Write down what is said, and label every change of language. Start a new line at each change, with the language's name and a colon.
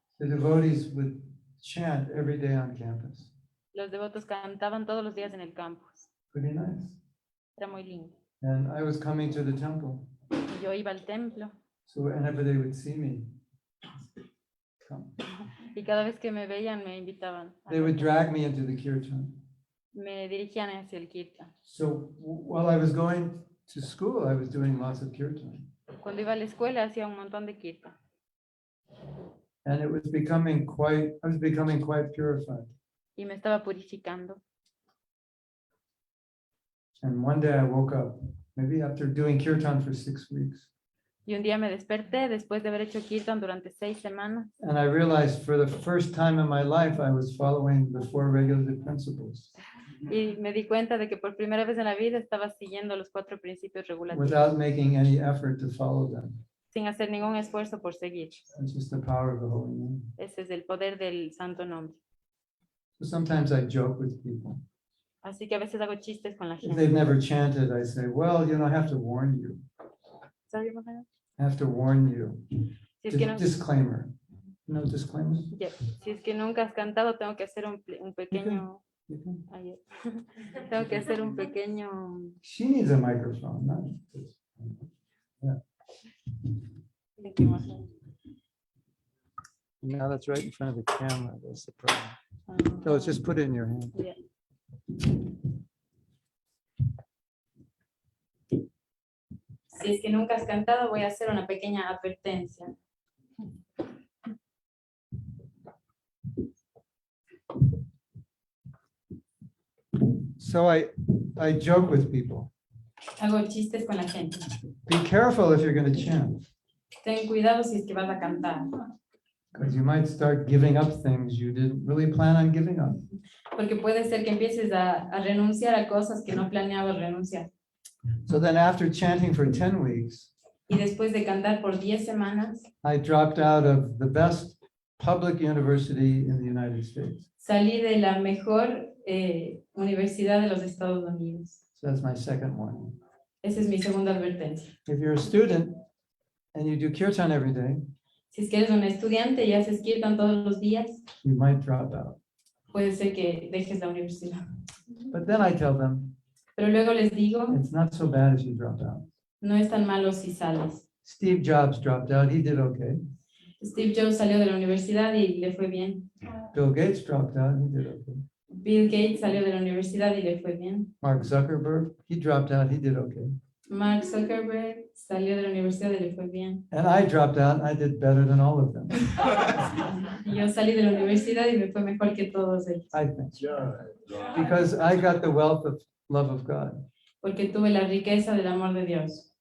English: the devotees would chant every day on campus.
Spanish: los devotos cantaban todos los días en el campus.
English: Pretty nice.
Spanish: Era muy lindo.
English: And I was coming to the temple.
Spanish: Y yo iba al templo
English: So whenever they would see me, come.
Spanish: y cada vez que me veían me invitaban.
English: They would drag me into the kirtan.
Spanish: Me dirigían hacia el kirtan.
English: So while I was going to school, I was doing lots of kirtan.
Spanish: Cuando iba a la escuela hacía un montón de kirtan.
English: And I was becoming quite purified.
Spanish: Y me estaba purificando.
English: And one day I woke up, maybe after doing kirtan for 6 weeks.
Spanish: Y un día me desperté después de haber hecho kirtan durante 6 semanas.
English: And I realized for the first time in my life, I was following the 4 regulative principles
Spanish: Y me di cuenta de que por primera vez en la vida estaba siguiendo los 4 principios regulativos.
English: without making any effort to follow them.
Spanish: Sin hacer ningún esfuerzo por seguir.
English: It's just the power of the holy name.
Spanish: Ese es el poder del santo nombre.
English: So sometimes I joke with people.
Spanish: Así que a veces hago chistes con la
English: If they've
Spanish: gente.
English: never chanted, I say, well, I have to warn you.
Spanish: ¿Sabes, Mahatma?
English: I have to warn you.
Spanish: Si es que no,
English: Disclaimer. No disclaimer?
Spanish: ya, si es que nunca has cantado, tengo que hacer un pequeño.
English: You can.
Spanish: Ayer. Tengo que hacer un pequeño.
English: She needs a microphone, not.
Spanish: ¿De qué más hay?
English: Now that's right in front of the camera. That's the problem. Ah, So just put it in your hand.
Spanish: ya. Si es que nunca has cantado, voy a hacer una pequeña advertencia.
English: So I joke with people.
Spanish: Hago chistes con la gente.
English: Be careful if you're going to chant,
Spanish: Ten cuidado si es que vas a cantar,
English: because you might start giving up things you didn't really plan on giving up.
Spanish: porque puede ser que empieces a renunciar a cosas que no planeabas renunciar.
English: So then after chanting for 10 weeks,
Spanish: Y después de cantar por 10 semanas,
English: I dropped out of the best public university in the United States.
Spanish: salí de la mejor universidad de los Estados Unidos.
English: So that's my second one.
Spanish: Esa es mi segunda advertencia.
English: If you're a student and you do kirtan every day,
Spanish: Si es que eres un estudiante y haces kirtan todos los días,
English: you might drop out.
Spanish: puede ser que dejes la universidad.
English: But then I tell them,
Spanish: Pero luego les digo,
English: it's not so bad if you drop out.
Spanish: no es tan malo si sales.
English: Steve Jobs dropped out. He did okay.
Spanish: Steve Jobs salió de la universidad y le fue bien.
English: Bill Gates dropped out. He did okay.
Spanish: Bill Gates salió de la universidad y le fue bien.
English: Mark Zuckerberg, he dropped out. He did okay.
Spanish: Mark Zuckerberg salió de la universidad y le fue bien.
English: And I dropped out. I did better than all of them,
Spanish: Y yo salí de la universidad y me fue mejor que todos ellos.
English: I think. Because I got the wealth of love of God.
Spanish: Porque tuve la riqueza del amor de Dios.